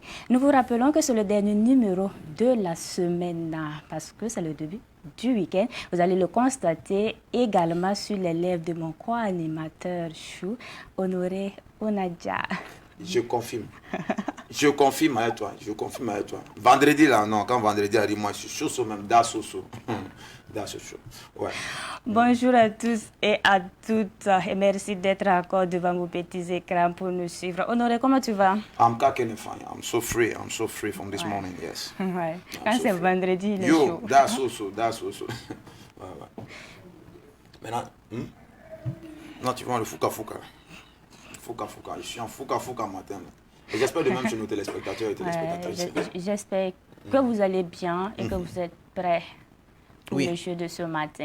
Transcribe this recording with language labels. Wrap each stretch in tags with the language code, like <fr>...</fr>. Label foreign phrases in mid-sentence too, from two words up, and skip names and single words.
<fr>Nous vous rappelons que c'est le dernier numéro de la semaine parce que c'est le début du week-end. Vous allez le constater également sur les lèvres de mon co-animateur Chou, Honoré Onadja. Je confirme. Je confirme avec toi. Je confirme avec toi. Vendredi là, non, quand vendredi arrive, moi je suis chaud même,</fr> <fon>da soso. Da soso.</fon> <fr>Ouais. Bonjour à tous et à toutes et merci d'être encore devant vos petits écrans pour nous suivre. Honoré, comment tu vas?</fr> <en>I'm fine. I'm so free from this morning, yes.</en> <fr>Ouais. Quand c'est vendredi, il est chaud.</fr> <fon>Da soso.</fon> <fr>Ouais, ouais. Maintenant, non, tu vois le fouka. Je suis en fouka matin. Et j'espère de même chez nos téléspectateurs et téléspectatrices. J'espère que vous allez bien et que vous êtes prêts pour le jeu de ce matin.</fr>